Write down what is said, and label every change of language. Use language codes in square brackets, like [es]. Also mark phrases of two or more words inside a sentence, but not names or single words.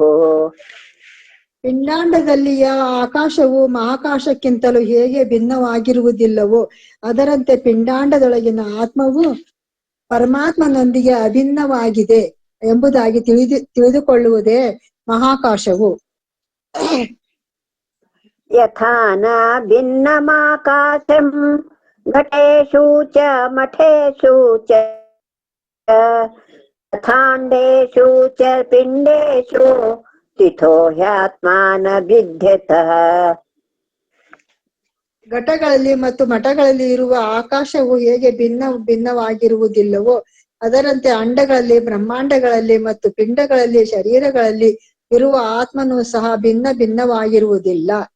[kn] ಪಿಂಡಾಂಡದಲ್ಲಿಯ ಆಕಾಶವು ಮಹಾಕಾಶಕ್ಕಿಂತಲೂ ಹೇಗೆ ಭಿನ್ನವಾಗಿರುವುದಿಲ್ಲವೋ ಅದರಂತೆ ಪಿಂಡಾಂಡದೊಳಗಿನ ಆತ್ಮವು ಪರಮಾತ್ಮನೊಂದಿಗೆ ಅಭಿನ್ನವಾಗಿದೆ ಎಂಬುದಾಗಿ ತಿಳಿದುಕೊಳ್ಳುವುದೇ ಮಹಾಕಾಶವು. [sa] ಯಥಾ ನ ಭಿನ್ನಮಾಕಾಶಂ ಘಟೇಶು ಚ ಮಠೇಶು ಚ ತಥಾಂಡೇಶು ಚ ಪಿಂಡೇಶು ಸ್ಥಿತೋ ಹ್ಯಾತ್ಮಾನ ಭಿದ್ಯತಃ. [kn] ಘಟಗಳಲ್ಲಿ ಮತ್ತು ಮಠಗಳಲ್ಲಿ ಇರುವ ಆಕಾಶವು ಹೇಗೆ ಭಿನ್ನವಾಗಿರುವುದಿಲ್ಲವೋ ಅದರಂತೆ ಅಂಡಗಳಲ್ಲಿ, ಬ್ರಹ್ಮಾಂಡಗಳಲ್ಲಿ ಮತ್ತು ಪಿಂಡಗಳಲ್ಲಿ, ಶರೀರಗಳಲ್ಲಿ ಇರುವ ಆತ್ಮನು ಸಹ ಭಿನ್ನವಾಗಿರುವುದಿಲ್ಲ.